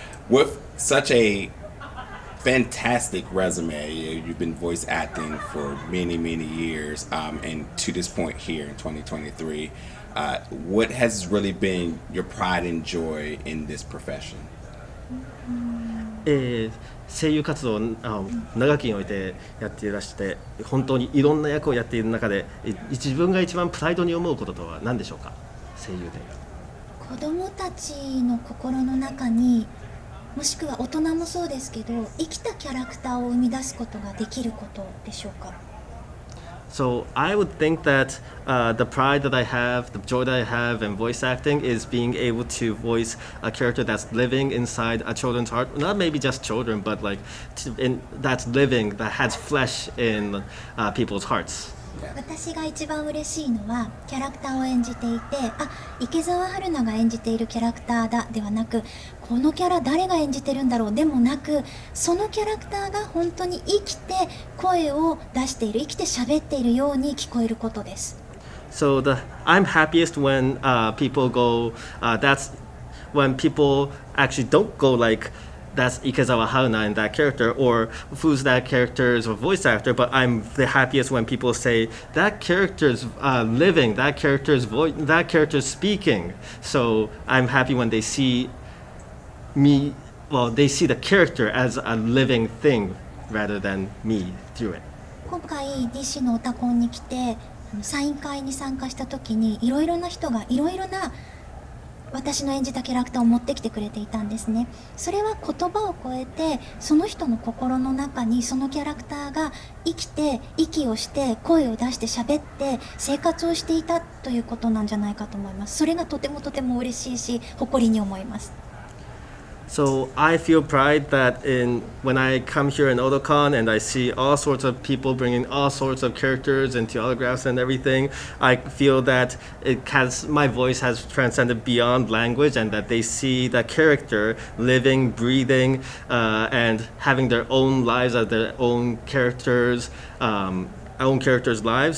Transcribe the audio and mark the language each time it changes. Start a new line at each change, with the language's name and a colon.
English: With such a fantastic resume, you've been voice acting for many years, and to this point here in 2023, what has really been your pride and joy in this profession?
Japanese: 声優活動を長きにおいてやっていらして本当にいろんな役をやっている中で自分が一番プライドに思うこととは何でしょうか。声優で子どもたちの心の中に、もしくは大人もそうですけど、生きたキャラクターを生み出すことができることでしょうか。
English: So I would think that the pride that I have, the joy that I have in voice acting is being able to voice a character that's living inside a children's heart. Not maybe just children, but that's living, that has flesh in people's hearts.
Japanese: 私が一番嬉しいのはキャラクターを演じていて、池澤春菜が演じているキャラクターだではなく、このキャラ誰が演じてるんだろうでもなく、そのキャラクターが本当に生きて声を出している、生きて喋っているように聞こえることです。
English: So I'm happiest when people go, that's when people actually don't go like, that's Ikezawa Haruna in that character, or who's that character's voice actor, but I'm the happiest when people say that character's living, that character's voice, that character's speaking. So I'm happy when they see me, they see the character as a living thing rather than me through it.
Japanese: 今回 DC のオタコンに来てサイン会に参加した時に、いろいろな人がいろいろな私の演じたキャラクターを持ってきてくれていたんですね。それは言葉を超えて、その人の心の中にそのキャラクターが生きて、息をして声を出して喋って生活をしていたということなんじゃないかと思います。それがとても嬉しいし、誇りに思います。
English: So I feel pride that when I come here in Otakon and I see all sorts of people bringing all sorts of characters into autographs and everything, I feel that my voice has transcended beyond language, and that they see the character living, breathing, and having their own lives, their own characters, own characters' lives.